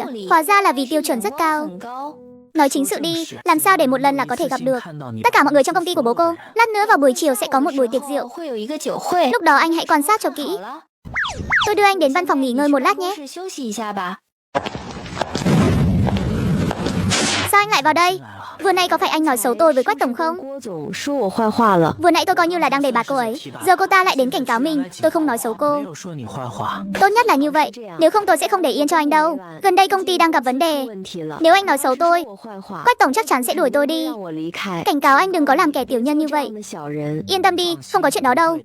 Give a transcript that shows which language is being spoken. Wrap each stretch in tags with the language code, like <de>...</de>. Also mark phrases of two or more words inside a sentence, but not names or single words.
<vi>Hóa ra là vì tiêu chuẩn rất cao. Nói chính sự đi, làm sao để một lần là có thể gặp được tất cả mọi người trong công ty của bố cô. Lát nữa vào buổi chiều sẽ có một buổi tiệc rượu. Lúc đó anh hãy quan sát cho kỹ. Tôi đưa anh đến văn phòng nghỉ ngơi một lát nhé. Sao anh lại vào đây? Vừa nãy có phải anh nói xấu tôi với Quách tổng không?</vi> <zh>郭总说我坏话了。</zh> <vi>Vừa nãy tôi coi như là đang đề bạt cô ấy. Giờ cô ta lại đến cảnh cáo mình. Tôi không nói xấu cô. Tốt nhất là như vậy. Nếu không tôi sẽ không để yên cho anh đâu. Gần đây công ty đang gặp vấn đề. Nếu anh nói xấu tôi, Quách tổng chắc chắn sẽ đuổi tôi đi. Cảnh cáo anh đừng có làm kẻ tiểu nhân như vậy. Yên tâm đi, không có chuyện đó đâu.</vi>